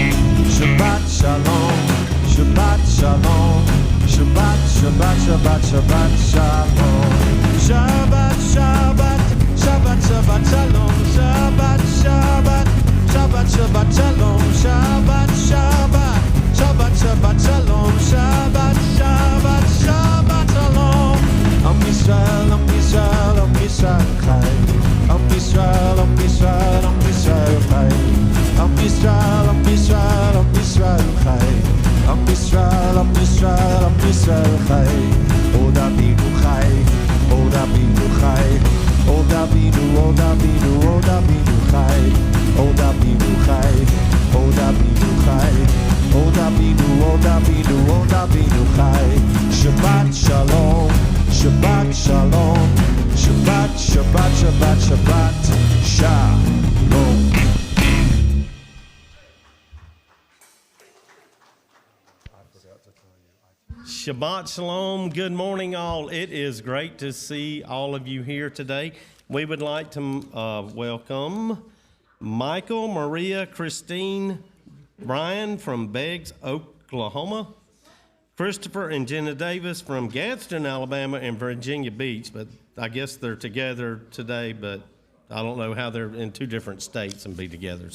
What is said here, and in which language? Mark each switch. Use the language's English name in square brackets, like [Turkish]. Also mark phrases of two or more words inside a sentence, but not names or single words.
[Hebrew] שבת שלום, שבת שלום, שבת, שבת, שבת, שבת שלום, שבת, שבת, שבת, שבת שלום, שבת, שבת, שבת, שבת שלום, שבת, שבת, שבת, שבת שלום, שבת, שבת, שבת שלום. עם ישראל, עם ישראל, עם ישראל חי. עם ישראל, עם ישראל, עם ישראל חי. עם ישראל, עם ישראל, עם ישראל חי. עם ישראל, עם ישראל, עם ישראל חי. עוד אבינו חי, עוד אבינו חי. עוד אבינו, עוד אבינו, עוד אבינו חי. עוד אבינו חי, עוד אבינו חי. עוד אבינו, עוד אבינו, עוד אבינו חי. שבת שלום, שבת שלום, שבת, שבת, שבת, שבת שלום. שבת שלום. [English] Good morning, all. It is great to see all of you here today. We would like to welcome Michael, Maria, Christine, Brian from Beggs, Oklahoma, Christopher and Jenna Davis from Gadsden, Alabama, and Virginia Beach, but I guess they're together today, but I don't know how they're in two different states and be together.